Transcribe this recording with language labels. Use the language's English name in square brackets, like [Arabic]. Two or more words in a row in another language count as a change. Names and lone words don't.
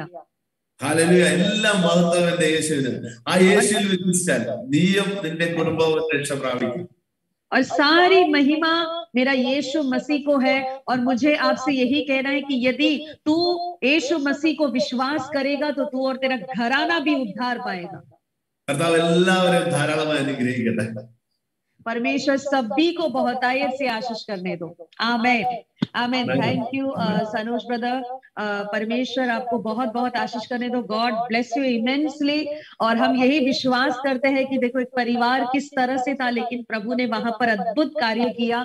[Malayalam] ഹല്ലേലൂയ. എല്ലാ മഹത്വവും എന്റെ യേശുവിന്. ആ യേശുവിൽ വിശ്വസിച്ചാൽ നീയും നിന്റെ കുടുംബവും രക്ഷ പ്രാപിക്കും. [Hindi] और सारी महिमा मेरा यीशु मसीह को है। और मुझे आपसे यही कहना है कि यदि तू यीशु मसीह को विश्वास करेगा तो तू और तेरा घराना भी उद्धार पाएगा। [Malayalam] കർത്താവ് എല്ലാവരെയും ധാരാളമായി അനുഗ്രഹിക്കട്ടെ. [Hindi] परमेश्वर सभी को बहुतायत से आशीष करने दो। आमेन आमेन। [English] thank you [Hindi] सनोज ब्रदर। परमेश्वर आपको बहुत बहुत आशीष करने दो। [English] God bless you immensely. [Hindi] और हम यही विश्वास करते हैं कि देखो एक परिवार किस तरह से था, लेकिन प्रभु ने वहां पर अद्भुत कार्य किया।